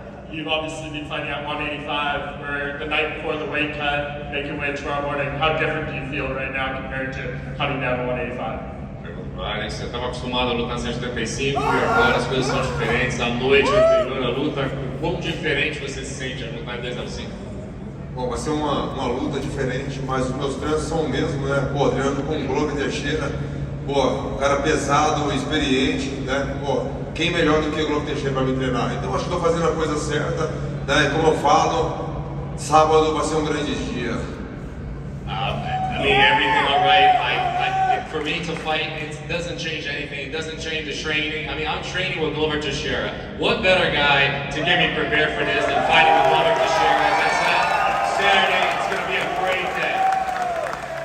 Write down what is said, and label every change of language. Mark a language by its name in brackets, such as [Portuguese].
[English] You've obviously been fighting at 185, where the night before the weight cut, make your way tomorrow morning. How different do you feel right now compared to cutting down to 185? [Portuguese] Alex, você estava acostumado a lutar 175 e agora as coisas são diferentes. A noite anterior à luta, quão diferente você se sente a lutar em 205? Bom, vai ser uma luta diferente, mas os meus treinos são o mesmo, né? Pô, treinando com o Globo Teixeira, pô, cara pesado, experiente, né? Pô, quem melhor do que o Globo Teixeira para me treinar? Então acho que estou fazendo a coisa certa, né? Como eu falo, sábado vai ser um grande dia. [English] I mean, everything all right. For me to fight, it doesn't change anything. It doesn't change the training. I mean, I'm training with Glover Teixeira. What better guy to get me prepared for this than fighting with Glover Teixeira? As I said, Saturday, it's going to be a great day.